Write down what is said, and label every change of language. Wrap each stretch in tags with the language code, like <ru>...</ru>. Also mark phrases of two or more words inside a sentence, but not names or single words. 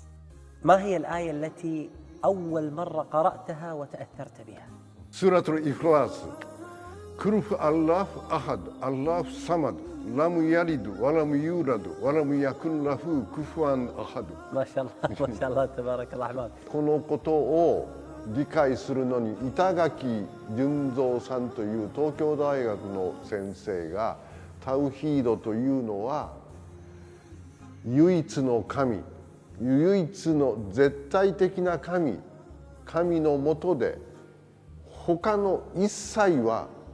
<ar>ما هي الآية التي أول مرة قرأتها وتأثرت بها؟ سورة الإخلاص. كل الله أحد الله صمد لم يلد ولم يولد ولم يكن له كفوا أحد. ما شاء الله ما شاء الله تبارك الرحمن.</ar> <ja>このことを理解するのに板垣純三さんという東京大学の先生がタウヒードというのは唯一の神、唯一の絶対的な神のもとで他の一切は</ja>